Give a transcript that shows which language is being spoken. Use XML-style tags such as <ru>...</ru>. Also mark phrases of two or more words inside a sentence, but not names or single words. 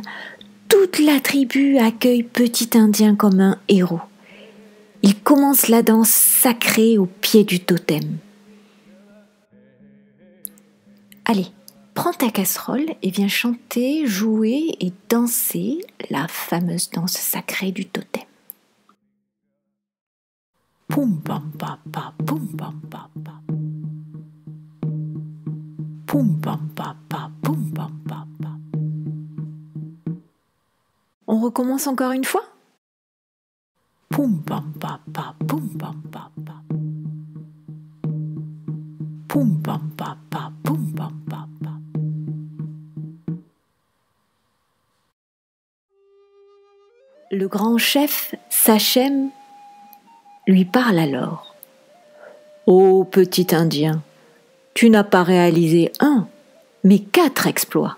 <fr>Toute la tribu accueille Petit Indien comme un héros. Il commence la danse sacrée au pied du totem. Allez, prends ta casserole et viens chanter, jouer et danser la fameuse danse sacrée du totem. Poum pam pa pa, poum pam pa pa. Poum pam pa pa, poum pam pa pa. On recommence encore une fois? Poum pam pa pa, poum pam pa pa. Poum pam pa pa, poum pam pa pa. Le grand chef, Sachem, lui parle alors. Ô Petit Indien, tu n'as pas réalisé un, mais 4 exploits.</fr>